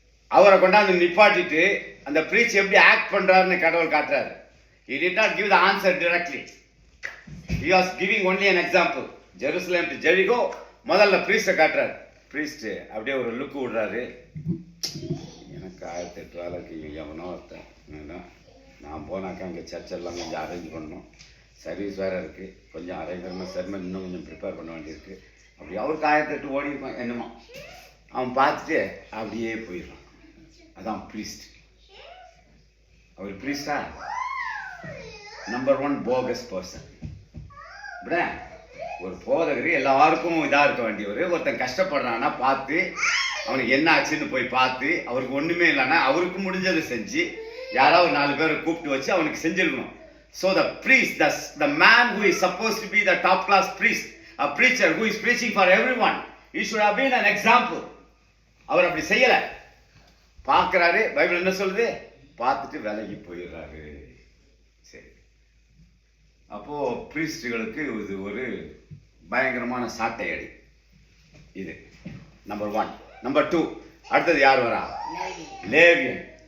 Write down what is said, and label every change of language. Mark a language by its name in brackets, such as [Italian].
[Tamil] அவரை கொண்டாந்து நிப்பாட்டிட்டு அந்த ப்ரீச் எப்படி ஆக்ட் பண்றாருன்னு கடவுள் காட்டுறாரு. [English] He did not give the answer directly. He was giving only an example. [Tamil] Jerusalem to Jericho முதல்ல ப்ரீஸ்டை காட்டுறாரு. ப்ரீஸ்ட் அப்படியே ஒரு லுக்கு விடுறாரு. எனக்கு 1008 வேலைக்கு எவனோ ஒருத்தன், நான் போனாக்கா அங்கே சர்ச்செல்லாம் கொஞ்சம் அரேஞ்ச் பண்ணணும், சர்வீஸ் வேறு இருக்குது, கொஞ்சம் அரேஞ்ச் பண்ணணும், செர்மன் இன்னும் கொஞ்சம் ப்ரிப்பேர் பண்ண வேண்டியிருக்கு. அப்படி அவருக்கு 1008 ஓடி இருப்பான் என்னமோ. அவன் பார்த்துட்டு அப்படியே போயிடுறான். அதான் ப்ரீஸ்ட். அவர் ப்ரீஸ்டா நம்பர் 1 போகஸ் பர்சன். இப்படி ஒரு போதகர் எல்லாருக்கும் இதாக இருக்க வேண்டியவர். ஒருத்தன் கஷ்டப்படுறான்னா பார்த்து அவனுக்கு என்ன ஆச்சுன்னு போய் பார்த்து, அவருக்கு ஒன்றுமே இல்லைன்னா அவருக்கு முடிஞ்சதை செஞ்சு யாராவது 4 பேரை கூப்பிட்டு வச்சு அவனுக்கு செஞ்சிருக்கணும். [English] So the priest, the man who is supposed to be the top class priest, a preacher who is preaching for everyone, he should have been an example. [Tamil] அவர் அப்படி செய்யல. பார்க்கிறாரு, பைபிள் என்ன சொல்லுது, பார்த்துட்டு விலகி போயிடுறாரு. சரி, அப்போ பிரீஸ்டுகளுக்கு இது ஒரு பயங்கரமான சாட்டை அடி. இது நம்பர் 1. நம்பர் 2, அடுத்தது யார் வரா, லேவியன்.